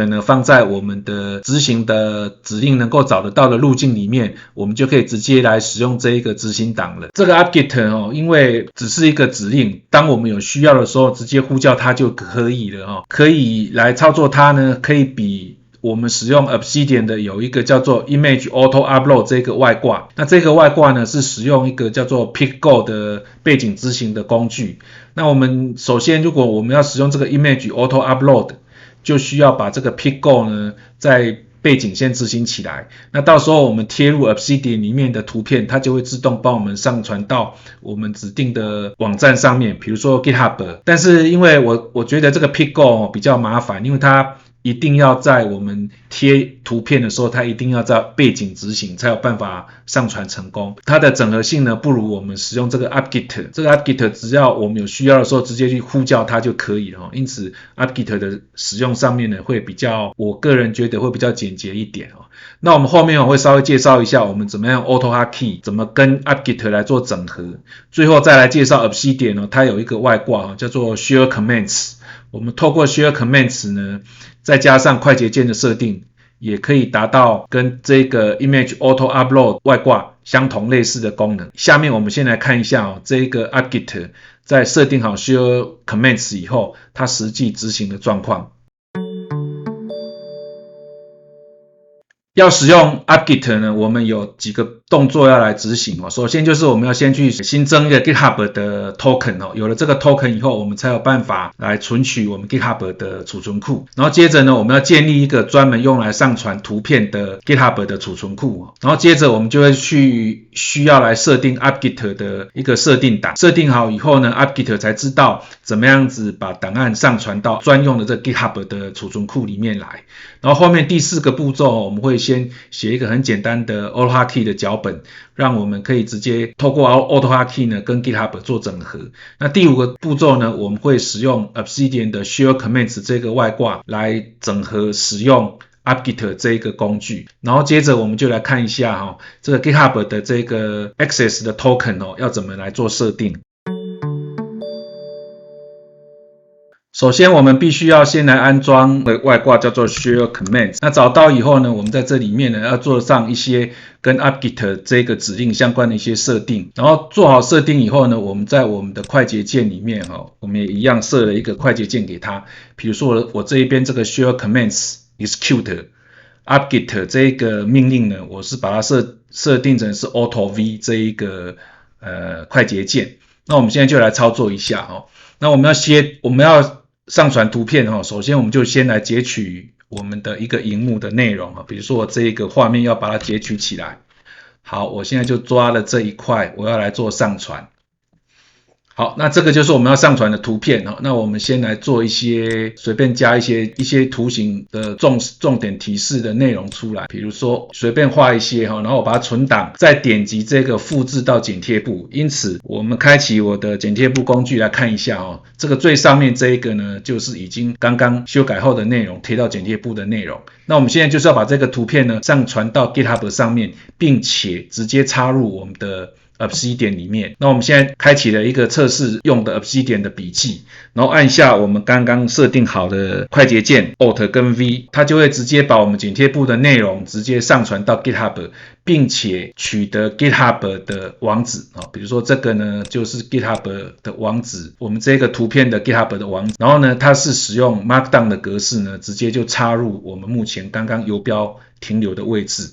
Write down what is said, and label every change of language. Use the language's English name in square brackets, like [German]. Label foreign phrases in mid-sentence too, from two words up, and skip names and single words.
[Chinese] 呢放在我們的執行的指令能夠找得到的路徑裡面，我們就可以直接来使用這一個執行檔了。这個 apt-get 因為只是一個指令，當我們有需要的時候直接呼叫它就可以了可以來操作它呢，可以比我們使用 Obsidian 的有一個叫做 Image Auto Upload 這個外掛，那這個外掛呢是使用一個叫做 Pickgo 的背景執行的工具。那我們首先如果我們要使用這個 Image Auto Upload， 就需要把這個 Pickgo 呢在背景先執行起來，那到時候我們貼入 Obsidian 裡面的圖片，它就會自動幫我們上傳到我們指定的網站上面，比如說 GitHub。但是因為我覺得這個 Pickgo 比較麻煩，因為它一定要在我們貼圖片的時候，它一定要在背景執行才有辦法上傳成功。它的整合性呢不如我們使用這個 apt-get。這個 apt-get 只要我們有需要的時候直接去呼叫它就可以了因此 apt-get 的使用上面呢會比較，我個人覺得會比較簡潔一點那我們後面我會稍微介紹一下我們怎麼樣 AutoHotkey 怎麼跟 apt-get 來做整合，最後再來介紹 Obsidian 它有一個外掛叫做 Share Commands。我們透過 Share Commands 呢，再加上快捷鍵的設定，也可以達到跟這個 Image Auto Upload 外掛相同類似的功能。下面我們先來看一下這個 apt-get 在設定好 Share Commands 以後，它實際執行的狀況。要使用 apt-get 呢，我們有幾個動作要來執行首先就是我們要先去新增一個 GitHub 的 token有了這個 token 以後，我們才有辦法來存取我們 GitHub 的儲存庫。然後接着呢，我們要建立一個專門用來上傳圖片的 GitHub 的儲存庫。然後接着我們就會需要來設定 apt-get 的一個設定檔。設定好以後呢， apt-get 才知道怎麼樣子把檔案上傳到專用的這個 GitHub 的儲存庫裡面來。然後後面第四個步驟我們會先寫一個很簡單的 AutoHotkey 的腳本，讓我們可以直接透過 AutoHotkey 呢跟 GitHub 做整合。那第五個步驟呢，我們會使用 Obsidian 的 Share Commands 這個外掛來整合使用 apt-get 這一個工具。然後接着我們就來看一下這個 GitHub 的這個 Access 的 Token 要怎麼來做設定。首先我們必須要先來安裝的外掛叫做 Share Commands。那找到以後呢，我們在這裡面呢要做上一些跟 apt-get 這個指令相關的一些設定。然後做好設定以後呢，我們在我們的快捷鍵裡面我們也一樣設了一個快捷鍵給它。比如說我這一邊這個 Share Commands Execute apt-get 這一個命令呢，我是把它設定成是 Auto V 這一個快捷鍵。那我們現在就來操作一下那我們要上傳圖片首先我們就先來截取我們的一個螢幕的內容比如說我這一個畫面要把它截取起來。好，我現在就抓了這一塊，我要來做上傳。好，那這個就是我們要上傳的圖片那我們先來做一些隨便加一些圖形的重點提示的內容出來，比如說隨便畫一些然後我把它存檔，再點擊這個複製到剪貼簿。因此我們開啟我的剪貼簿工具來看一下這個最上面這一個呢，就是已經剛剛修改後的內容，貼到剪貼簿的內容。那我們現在就是要把这個圖片呢上傳到 GitHub 上面，並且直接插入我們的Obsidian 裡面。那我們現在開啟了一個測試用的 Obsidian 的筆記，然後按下我們剛剛設定好的快捷鍵 Alt 跟 V， 它就會直接把我們剪貼簿的內容直接上傳到 GitHub， 並且取得 GitHub 的網址比如說這個呢就是 GitHub 的網址，我們這個圖片的 GitHub 的網址，然後呢它是使用 Markdown 的格式呢，直接就插入我們目前剛剛游標停留的位置。